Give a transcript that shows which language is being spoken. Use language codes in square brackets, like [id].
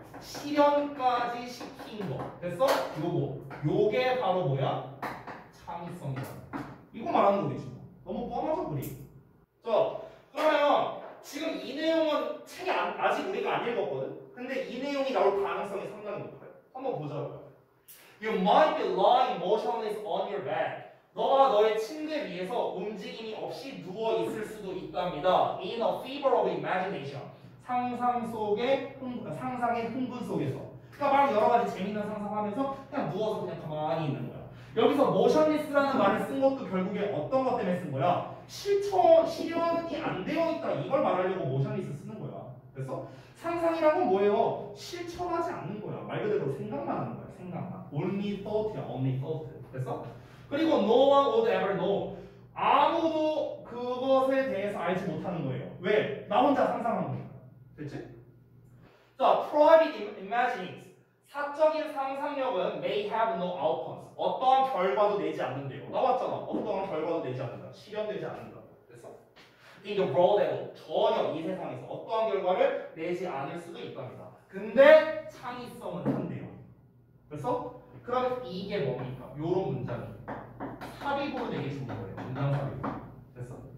[ko] 실현까지 시킨 거. 됐어? 요게 바로 뭐야? 창의성이다. 이거 말하는 거겠지. 너무 뻔하죠, 우리. 자, 그러면 지금 이 내용은 책에 아직 우리가 안 읽었거든? 근데 이 내용이 나올 가능성이 상당히 높아요. 한번 보자고요. [en] You might be lying motionless on your bed. [ko] 너가 너의 침대 위에서 움직임이 없이 누워 있을 수도 있답니다. [en] In a fever of imagination. [ko] 상상의 흥분 속에서. 그러니까 바로 여러 가지 재미있는 상상하면서 그냥 누워서 그냥 가만히 있는 거야. 여기서 motionless라는 말을 쓴 것도 결국에 어떤 것 때문에 쓴 거야? 실현이 안 되어 있다. 이걸 말하려고 motionless 쓰는 거야. 그래서 상상이란 건 뭐예요? 실천하지 않는 거야. 말 그대로 생각만 하는 거야. 생각만. [en] Only thought야. Only thought. [ko] 됐어? 그리고 [en] no one would ever know. [ko] 아무도 그것에 대해서 알지 못하는 거예요. 왜? 나 혼자 상상한 거니까. 됐지? 자, [en] private imaginings. [ko] 사적인 상상력은 [en] may have no outcomes. [ko] 어떠한 결과도 내지 않는데요. 나왔잖아. 어떠한 결과도 내지 않는다. 실현되지 않는다. 됐어? [en] In the world at all. [ko] 전혀 이 세상에서 어떠한 결과를 내지 않을 수도 있답니다. 근데 창의성은 한대요. 됐어? 그러면 이게 뭡니까? 요런 문장이 삽입으로 되게 좋은 거예요. 문장 삽입. 됐어?